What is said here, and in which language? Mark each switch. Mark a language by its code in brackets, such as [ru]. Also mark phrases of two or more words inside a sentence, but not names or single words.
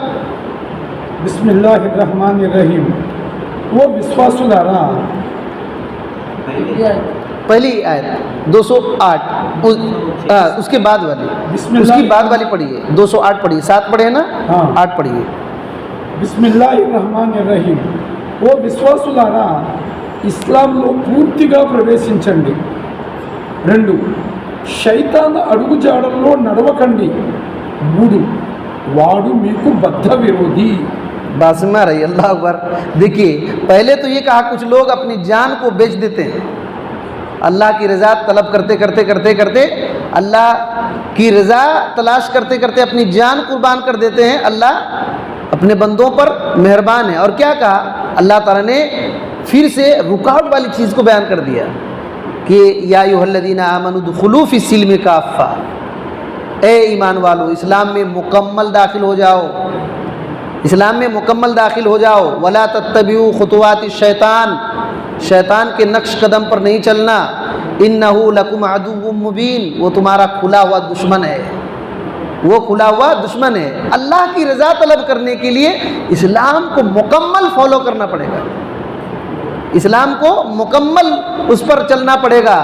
[ar] بسم اللہ الرحمن الرحیم. وہ ವಿಶ್ವಾಸುಲಾರಾ [ur] پہلی آیت 208 اس کے بعد والی، اس کی بعد والی پڑھیے. 208 پڑھیے، 7 پڑھے نا، 8 پڑھیے. [ar] بسم اللہ الرحمن الرحیم. [te] ఓ విశ్వాసులారా ఇస్లాంలో పూర్తిగా ప్రవేశించండి. 2 శైతాను అడుగుజాడల్లో నడవకండి. 3 వాడు మీకు బద్ధ విరోధి. [ur] بات سمجھ رہی؟ [ar] اللہ اکبر. [ur] دیکھیے پہلے تو یہ کہا کچھ لوگ اپنی جان کو بیچ دیتے ہیں. اللہ کی رضا طلب کرتے اللہ کی رضا تلاش کرتے اپنی جان قربان کر دیتے ہیں. اللہ اپنے بندوں پر مہربان ہے. اور کیا کہا اللہ تعالیٰ نے؟ پھر سے رکاوٹ والی چیز کو بیان کر دیا کہ [ar] یا ایھا الذین آمنوا ادخلوا فی السلم کافہ. [ur] اے ایمان والو اسلام میں مکمل داخل ہو جاؤ، اسلام میں مکمل داخل ہو جاؤ. [ar] ولا تتبعوا خطوات الشیطان، [ur] شیطان کے نقش قدم پر نہیں چلنا. [ar] انہ لکم عدو مبین، [ur] وہ تمہارا کھلا ہوا دشمن ہے، وہ کھلا ہوا دشمن ہے. اللہ کی رضا طلب کرنے کے لیے اسلام کو مکمل فالو کرنا پڑے گا، اسلام کو مکمل اس پر چلنا پڑے گا.